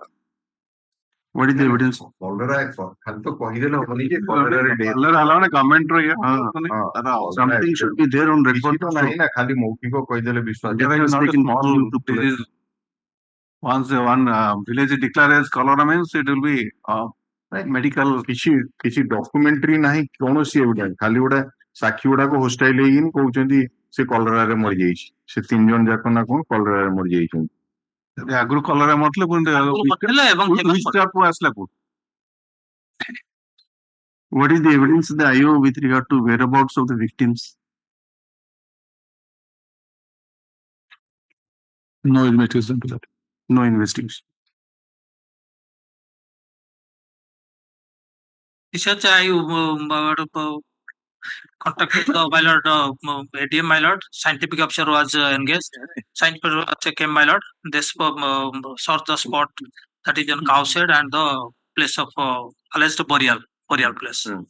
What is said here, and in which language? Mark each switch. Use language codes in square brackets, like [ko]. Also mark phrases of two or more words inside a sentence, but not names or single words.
[en] What is the evidence? [or] କଲରା ଖାଲି ତ କହିଦେଲେ ହବନି ଯେ କଲରାରେ ଗଭର୍ଣ୍ଣମେଣ୍ଟ ର [en] Something should be there on record. [or] କିଛି ତ ନାହିଁ ନା ଖାଲି ମୌଖିକ କହିଦେଲେ ବିଶ୍ୱାସ [en] Otherwise, they can call you to police. once one village declared as cholera means it will be medical [or] କିଛି ଡକୁମେଣ୍ଟାରୀ ନାହିଁ କୌଣସି ଏଭିଡେନ୍ସ ଖାଲି ଗୋଟେ ସାକ୍ଷୀ ଗୁଡାକ ହୋଷ୍ଟାଇଲ ହେଇକିନି କହୁଛନ୍ତି ସେ କଲରାରେ ମରିଯାଇଛି ସେ 3 ଜଣ ଯାକ ନା କଣ କଲରାରେ ମରିଯାଇଛନ୍ତି ଆଗରୁ କଲରା ମରିଥିଲେ ପୁଣି କରିଥିଲେ ଏବଂ ଆସିଲା କୋଉଠି? [en] What is the evidence in the IO with regard to whereabouts of the victims? No investigation to that. No investigation. Research contacted my lord, ADM my lord, scientific officer was engaged, scientific officer came my lord, they sought the spot that is in cowshed and the place of alleged burial place.